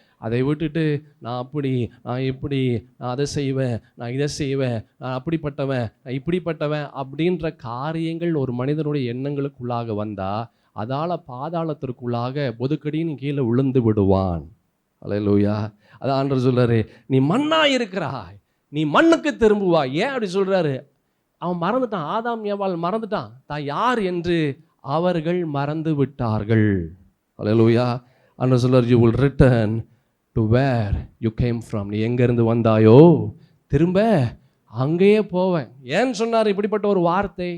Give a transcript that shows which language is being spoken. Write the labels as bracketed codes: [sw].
[ta] அதை விட்டுட்டு நான் அப்படி, நான் இப்படி, நான் அதை செய்வேன், நான் இதை செய்வேன், நான் அப்படிப்பட்டவன், நான் இப்படிப்பட்டவன் அப்படின்ற காரியங்கள் ஒரு மனிதனுடைய எண்ணங்களுக்குள்ளாக வந்தால் அதால் பாதாளத்திற்குள்ளாக பொதுக்கடின்னு கீழே விழுந்து விடுவான். அல்லேலூயா. அதான் ஆண்டவர் சொல்கிறாரு, நீ மண்ணாக இருக்கிறாய், நீ மண்ணுக்கு திரும்புவாய். ஏன் அப்படி சொல்கிறாரு? அவன் மறந்துட்டான், ஆதாம் ஏவாள் மறந்துட்டான் தான் யார் என்று அவர்கள் மறந்து விட்டார்கள். அல்லேலூயா. ஆண்டவர் சொல்கிறார், [en] you will return to where you came from. [ta] நீ எங்கேருந்து வந்தாயோ திரும்ப அங்கேயே போவேன். ஏன்னு சொன்னார் இப்படிப்பட்ட ஒரு வார்த்தை?